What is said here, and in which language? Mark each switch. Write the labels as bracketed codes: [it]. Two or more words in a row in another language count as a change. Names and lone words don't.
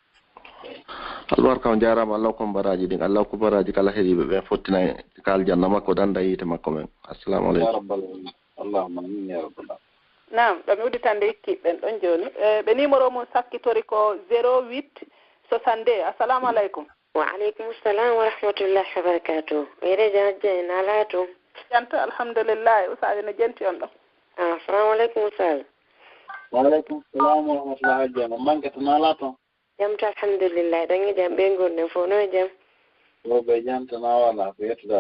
[ff] albarka on jarama Allah ko baraji ɗin Allah ko baraji kala heeɗiɓe ɓe fottina kal janna makko danda yiite makko men [ar] السلام عليكم يا رب اللهم آمين يا رب [ff] nam ɗo mi udditande ikkiɓɓen ɗon joni ɓe numéro mum sakkitori ko 08 62 [ar] السلام عليكم وعليكم السلام ورحمة الله وبركاته [ff] yere jajje na laatu janta alhamdulillah usaji no jenti on ɗo [ar] السلام عليكم أوصال وعليكم السلام ورحمة الله [ff] jama mankata na laato jamta alhamdulillah ɗon jam ɓe gonɗen fof no jam o ɓe jamtana wala ko yettuɗal